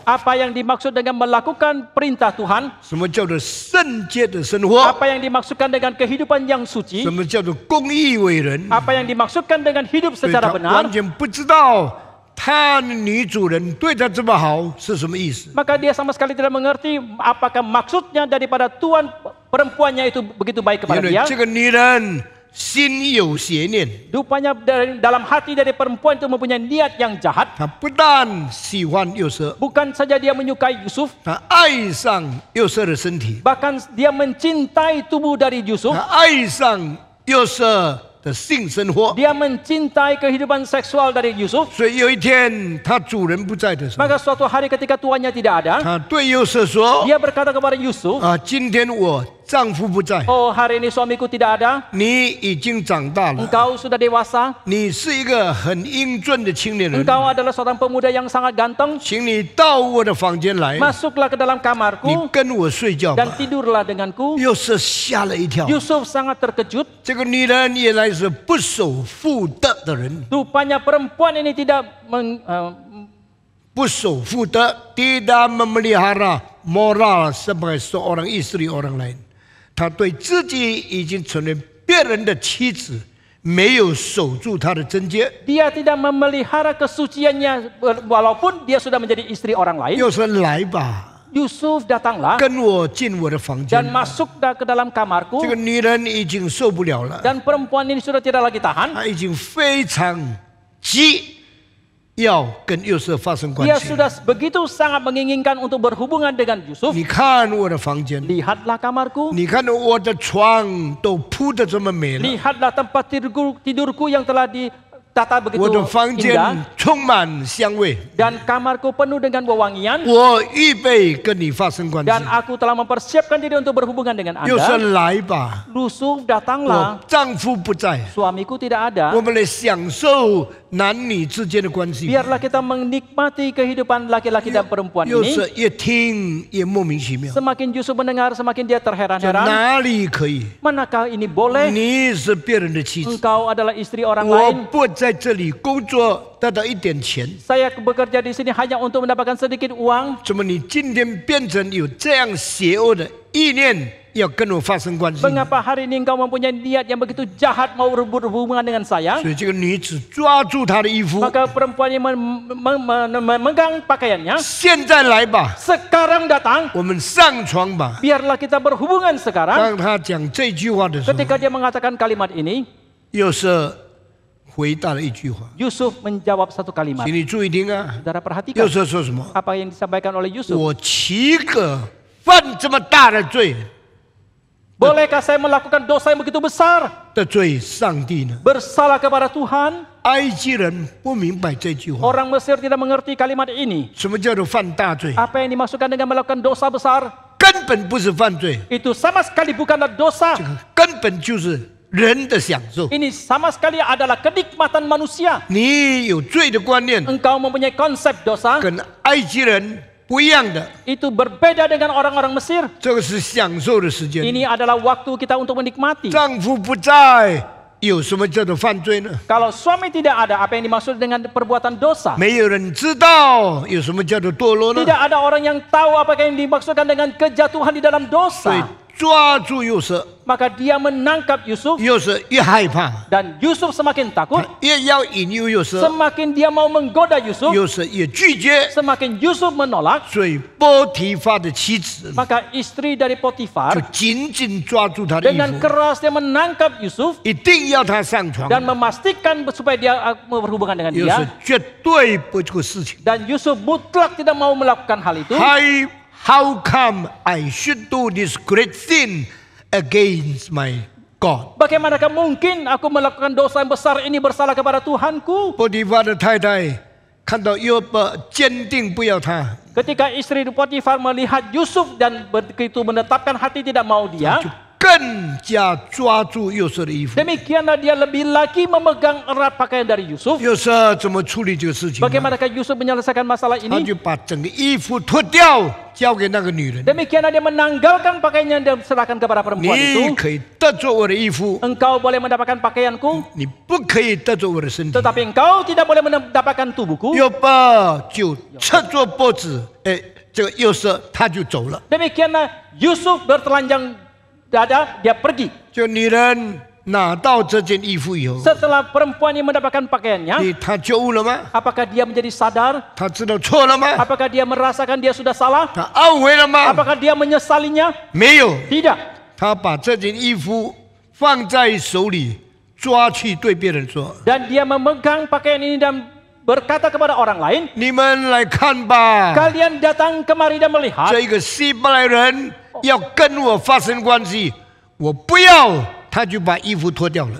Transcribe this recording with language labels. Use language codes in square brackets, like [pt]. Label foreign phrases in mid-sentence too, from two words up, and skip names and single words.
[id] apa yang dimaksud dengan melakukan perintah Tuhan, [zh] 什么叫做圣洁的生活， [id] apa yang dimaksudkan dengan kehidupan yang suci, [zh] 什么叫做公义为人。 [id] apa yang dimaksudkan dengan hidup [zh] 所以 [id] secara [zh] 他 [id] benar. [zh] 完全不知道他的女主人对他这么好是什么意思。 [id] Maka dia sama sekali tidak mengerti apakah maksudnya daripada tuan perempuannya itu begitu baik [zh] 因 [id] kepada [zh] 为 [id] dia. [zh] 这个女人心有邪念， [id] Rupanya dalam hati dari perempuan itu mempunyai niat yang jahat. [zh] 他不但喜欢约瑟， [id] Bukan saja dia menyukai Yusuf, [zh] 他爱上约瑟的身体， [id] bahkan dia mencintai tubuh dari Yusuf. [zh] 他爱上约瑟的性生活。 [id] Dia mencintai kehidupan seksual dari Yusuf. [zh] 所以有一天他主人不在的时候， [id] Maka suatu hari ketika tuannya tidak ada, [zh] 他对约瑟说 [id] dia berkata kepada Yusuf, [zh] 今天我丈夫不在， [id] "Oh, hari ini suamiku tidak ada. [zh] 你已经长大了， [id] Engkau sudah dewasa. [zh] 你是一个很英俊的青年人， [id] Engkau adalah seorang pemuda yang sangat ganteng. [zh] 请你到我的房间来， [id] Masuklah ke dalam [zh] 你 [id] kamarku [zh] 跟我睡觉 [id] dan [zh] 吧。 [id] tidurlah denganku." [zh] 约瑟吓了一跳， [id] Yusuf sangat terkejut. [zh] 这个女人原来是不守妇德的人， [id] Rupanya perempuan ini tidak [zh] 不守妇德 [id] ，tidak memelihara moral sebagai seorang istri orang lain。 [zh] 她对自己已经成为别人的妻子，没有守住她的贞洁。 [id] dia tidak memelihara kesuciannya walaupun dia sudah menjadi istri orang lain. [zh] 又说来吧， [id] Yusuf datanglah [zh] 跟我进我的房间 [id] dan。masuk ke dalam kamarku. [zh] 这个女人已经受不了了， [id] Dan perempuan ini sudah tidak lagi tahan. [zh] 她已经非常急，要跟约瑟发生关 [id] Dia [zh] 系。 [id] sudah begitu sangat menginginkan untuk berhubungan dengan Yusuf. [zh] 你看我的房间， [id] Lihatlah kamarku. [zh] 你看我的床都铺得这么美了， [id] Lihatlah tempat tidurku yang telah ditata [zh] 我 [id] begitu [zh] 的房间 [id] indah. [zh] 充满香味， [id] Dan kamarku penuh dengan wewangian. [zh] 我预备跟你发生关系。 [id] Dan aku telah mempersiapkan diri untuk berhubungan dengan [zh] 又说 [id] Anda. [zh] 来吧， [id] Yusuf [zh] 我 [id] datanglah. [zh] 丈夫不在， [id] Suamiku tidak ada. [zh] 我们来享受男女之间的关系。 [id] Biarlah kita menikmati kehidupan laki-laki dan perempuan [zh] 又 [id] ini. [zh] 是越听越莫名其妙， [id] Semakin Yusuf mendengar, semakin dia [zh] 这 [id] terheran-heran. [zh] 哪里可以？ [id] Manakah ini boleh? [zh] 你是别人的妻子， [id] Engkau adalah istri orang [zh] 我 [id] lain. [zh] 不在这里工作得到一点钱， [id] Saya bekerja di sini hanya untuk mendapatkan sedikit uang. [zh] 怎么你今天变成有这样邪恶的意念，要跟我发生关系？ [id] Mengapa hari ini engkau mempunyai niat yang begitu jahat mau berhubungan dengan saya? [zh] 所以这个女子抓住他的衣服， [id] Maka perempuan ini memegang pakaiannya. [zh] 现在来吧， [id] Sekarang datang. [zh] 我们上床吧。 [id] Biarlah kita berhubungan sekarang. [zh] 当他讲这句话的时候， [id] Ketika dia mengatakan kalimat ini, [zh] 又是回答了一句话， [id] Yusuf menjawab satu kalimat. [zh] 请你注意听啊。 [id] Saudara perhatikan [zh] 又是说什么？ [id] apa yang disampaikan oleh Yusuf. [zh] 我岂可犯这么大的罪， [id] Bolehkah saya melakukan dosa yang begitu besar? [zh] 得罪上帝呢？ [id] Bersalah kepada Tuhan? [zh] 埃及人不明白这句话， [id] Orang Mesir tidak mengerti kalimat ini. [zh] 什么叫做犯大罪？ [id] Apa yang dimaksudkan dengan melakukan dosa besar? [zh] 根本不是犯罪， [id] Itu sama sekali bukanlah dosa. [zh] 根本就是人的享受。 [id] Ini sama sekali adalah kenikmatan manusia. [zh] 你有罪的观念， [id] Engkau mempunyai konsep dosa. [zh] 跟埃及人不一样的， [id] Itu berbeda dengan orang-orang Mesir. [zh] 这个是享受的时间。 [id] Ini adalah waktu kita untuk menikmati. [zh] 丈夫不在，有什么叫做犯罪呢？ [id] Kalau suami tidak ada, apa yang dimaksud dengan perbuatan dosa? [zh] 没有人知道有什么叫做堕落呢？ [id] Tidak ada orang yang tahu apa yang dimaksudkan dengan kejatuhan di dalam [zh] 所以 [id] dosa. [zh] 抓住约瑟， [id] Maka dia menangkap Yusuf [zh] 约瑟越害怕， [id] dan Yusuf semakin takut. [zh] 越要引诱约瑟， [id] Semakin dia mau menggoda Yusuf, [zh] 约瑟越拒绝。 [id] semakin Yusuf menolak. [zh] 所以波提法的妻子 [id] Maka istri dari [zh] 就 [id] Potifar [zh] 紧紧抓住他的衣 [id] dengan [zh] 服， [id] keras dia menangkap Yusuf [zh] 一定要他上床。 [id] dan memastikan supaya dia berhubungan dengan [zh] 约 [id] dia. [zh] 瑟绝对不这个事情。 [id] Dan Yusuf mutlak tidak mau melakukan hal itu. [en] How come I should do this great sin against my God？ [id] Bagaimanakah mungkin aku melakukan dosa yang besar ini bersalah kepada Tuhanku? [zh] 波提法的太太看到约伯坚定不要他， [id] Ketika istri Potifar melihat Yusuf dan begitu menetapkan hati tidak mau dia, [zh] 就更加抓住约瑟的衣服。 [id] demikianlah dia lebih lagi memegang erat pakaian dari Yusuf. [zh] 约瑟怎么处理这个事情呢？ [id] Bagaimanakah Yusuf menyelesaikan masalah [zh] 他 [id] ini? [zh] 就把整个衣服脱掉，交给那个女人。 [id] Demikianlah dia menanggalkan pakaiannya dan serahkan kepada perempuan [zh] 你 [id] itu. [zh] 可以得着我的衣服， [id] Engkau boleh mendapatkan pakaianku, [zh] 你不可以得着我的身体。 [id] tetapi engkau tidak boleh mendapatkan tubuhku. [zh] 约伯就扯着脖子，这个约瑟他就走了。 [id] Demikianlah Yusuf bertelanjang dada, dia pergi. [zh] 这个女人拿到这件衣服以后， [id] Setelah perempuan ini mendapatkan pakaiannya, [zh] 她觉悟了吗？ [id] apakah dia menjadi sadar? [zh] 她知道错了吗？ [id] Apakah dia merasakan dia sudah salah? [zh] 她懊悔了吗？ [id] Apakah dia menyesalinya? [zh] 没有， [id] Tidak. [zh] 她把这件衣服放在手里， 抓去对别人说 [id] Dan dia memegang pakaian ini dan berkata kepada orang lain, [zh] 你们来看吧， [id] kalian datang kemari dan melihat [zh] 这个希伯来人要跟我发生关系，我不要，他就把衣服脱掉了。